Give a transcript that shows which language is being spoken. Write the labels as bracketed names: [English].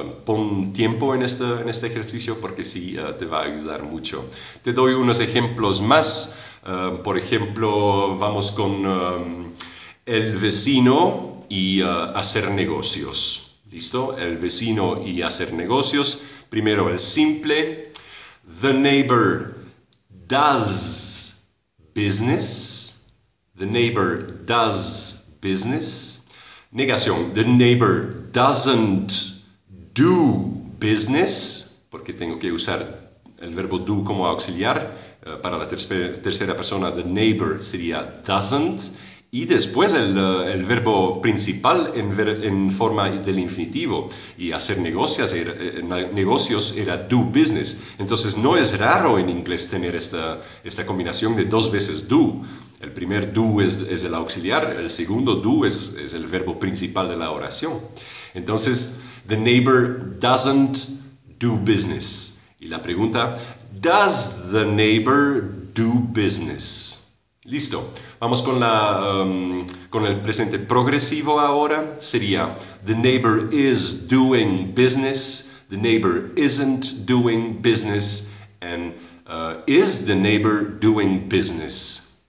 [Spanish] Pon tiempo en este ejercicio porque sí te va a ayudar mucho. Te doy unos ejemplos más. Por ejemplo, vamos con el vecino y hacer negocios. ¿Listo? El vecino y hacer negocios. Primero el simple. [English] The neighbor does business. The neighbor does business. Negación. The neighbor doesn't do business. [Spanish] Porque tengo que usar el verbo do como auxiliar. Para la tercera persona, the neighbor sería doesn't. Y después el verbo principal en forma del infinitivo. Y hacer negocios era [English] do business. [Spanish] Entonces no es raro en inglés tener esta combinación de dos veces do. El primer do es el auxiliar, el segundo do es el verbo principal de la oración. Entonces, [English] the neighbor doesn't do business. [Spanish] Y la pregunta, [English] does the neighbor do business? [Spanish] Listo. Vamos con el presente progresivo ahora. Sería, [English] the neighbor is doing business, the neighbor isn't doing business, and is the neighbor doing business?